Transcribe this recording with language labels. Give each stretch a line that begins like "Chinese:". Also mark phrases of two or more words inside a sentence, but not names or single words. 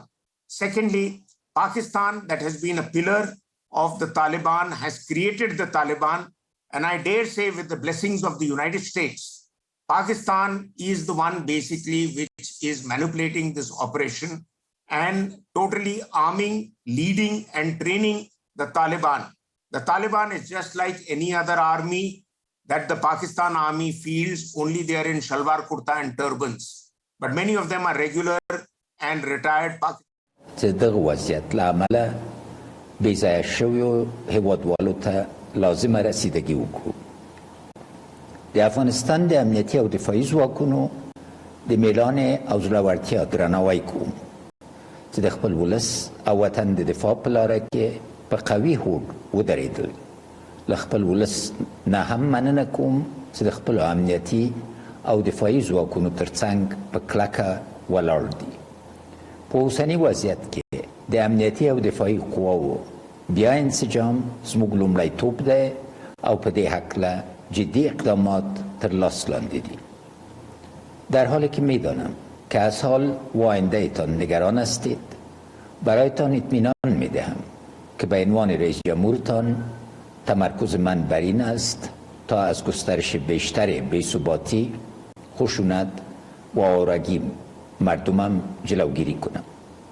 English: Secondly, Pakistan, that has been a pillar of the Taliban, has created the Taliban, and I dare say with the blessings of the United States, Pakistan is the one basically which is manipulating this operation and totally arming, leading and training the Taliban. The Taliban is just like any other army that the Pakistan army fields, only they are in shalwar kurta and turbans. But many of them are regular and retired Pakistanis.
Pashto: دغه وضعیت له امله بېځایه شویو هیوادوالو ته لازمه رسیدګي وکړو. د افغانستان د امنیتي او دفاعي ځواکونو د میلان او زړورتیا درناوی کوم چې د خپل ولس او وطن د دفاع په لاره کې په قوي هوډ ودرېدل. له خپل ولس نه هم مننه کوم چې د خپلو امنیتي او دفاعي ځواکونو ترڅنګ په کلکه ولاړ دي. په اوسني وضعیت کې د امنیتي او دفاعي قواو بیا انسجام زموږ لومړیتوب دی او په دې هکله جدی اقدامات تر لاس لاندې دي.
Persian: در حالی که میدانم که از حال و آیندهتان نگران هستید، برایتان اطمینان میدهم که به عنوان رئیس جمهورتان تمرکز من بر این است تا از گسترش بیشتر بی‌ثباتی، خشونت و آوارگی مردمم جلوگیری کنم.